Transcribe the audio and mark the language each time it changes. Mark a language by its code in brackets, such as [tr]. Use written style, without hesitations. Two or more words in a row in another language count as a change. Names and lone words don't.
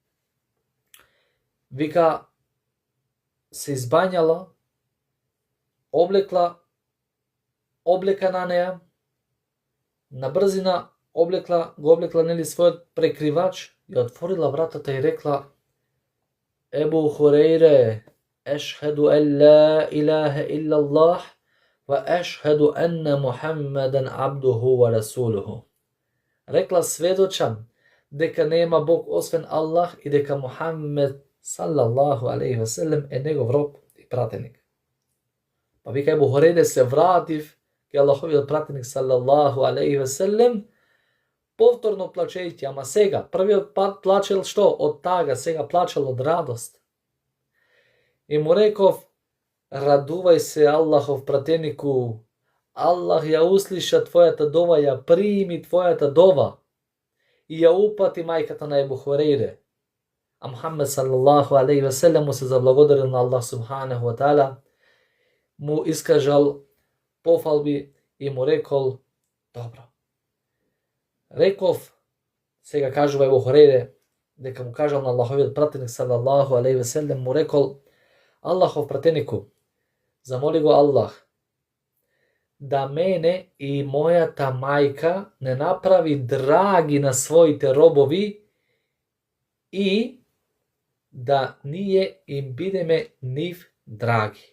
[mk] Вика, се избањала, облекла облека на неја, на брзина го облекла, нели, својот прекривач, и отворила вратата и рекла: Ебу Хурейре, [ar] أشهد أن لا إله إلا الله، وأشهد أن محمدا عبده ورسوله. [mk] Рекла: сведочам дека нема Бог освен Аллах и дека Мухаммед [ar] صلى الله عليه وسلم [mk] е негов роб и пратеник. Па вика, Ебу Хурейре, се вратив ке Аллаховиот пратеник [ar] صلى الله عليه وسلم, [mk] повторно плачејќи, ама сега, првиот пат плачел што? Од тага, сега плачел од радост. И му реков: радувај се, Аллахов пратенику, Аллах ја услиша твојата дова, ја прими твојата дова и ја упати мајката на Ебу Хурейре. А Мухаммед [ar] صلى الله عليه وسلم [mk] му се заблагодарил на Аллах [ar] سبحانه وتعالى, [mk] му искажал пофалби и му рекол: добро. Реков, сега кажува Ебу Хурейре, дека му кажал на Аллаховиот пратеник [ar] صلى الله عليه وسلم, [mk] му рекол: Аллахов пратенику, замоли го Аллах да мене и мојата мајка не направи драги на своите робови и да ние им бидеме нив драги.